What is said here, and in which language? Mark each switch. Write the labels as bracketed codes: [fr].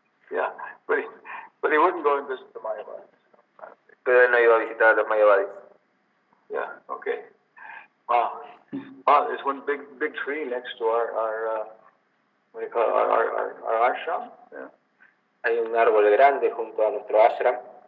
[en] Yeah, but he wouldn't go and visit the Mayavadis. [es] Pero él no iba a visitar a los Mayavadis. [en] Yeah, okay. Wow. Wow, there's one big tree next to our what do you call it, our ashram. Yeah. [es] Hay un árbol grande junto a nuestro ashram.